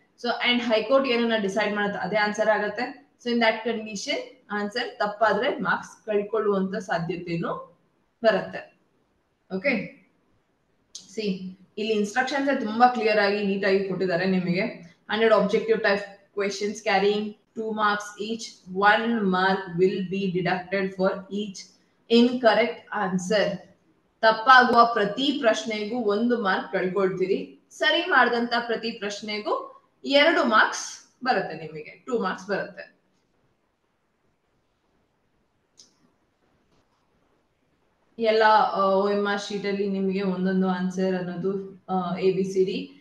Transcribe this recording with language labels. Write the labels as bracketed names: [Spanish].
[Kannada] So and high court ಏನನ್ನ decide ಮಾಡುತ್ತೆ ಅದೇ ಆನ್ಸರ್ ಆಗುತ್ತೆ. [English] so in that condition [Kannada] answer ತಪ್ಪಾದ್ರೆ marks ಕಳ್ಕೊಳ್ಳುವಂತ ಸಾಧ್ಯತೆನೂ ಬರುತ್ತೆ. ಓಕೆ, ಸಿ ಇಲ್ಲಿ ಇನ್ಸ್ಟ್ರಕ್ಷನ್ಸ್ ತುಂಬಾ ಕ್ಲಿಯರ್ ಆಗಿ ನೀಟಾಗಿ ಕೊಟ್ಟಿದ್ದಾರೆ ನಿಮಗೆ. [English] 100 objective type questions carrying 2 marks each. 1 mark will be deducted for each incorrect answer. [Kannada] ತಪ್ಪಾಗುವ ಪ್ರತಿ ಪ್ರಶ್ನೆಗೂ 1 ಮಾರ್ಕ್ ಕಳ್ಕೊಳ್ತೀರಿ, ಸರಿ ಮಾಡಿದಂತ ಪ್ರತಿ ಪ್ರಶ್ನೆಗೂ 2 ಮಾರ್ಕ್ಸ್ ಬರುತ್ತೆ, ನಿಮಗೆ 2 ಮಾರ್ಕ್ಸ್ ಬರುತ್ತೆ. ಎಲ್ಲ OMR ಶೀಟ್ ಅಲ್ಲಿ ನಿಮಗೆ ಒಂದೊಂದು ಆನ್ಸರ್ ಅನ್ನೋದು ABCD.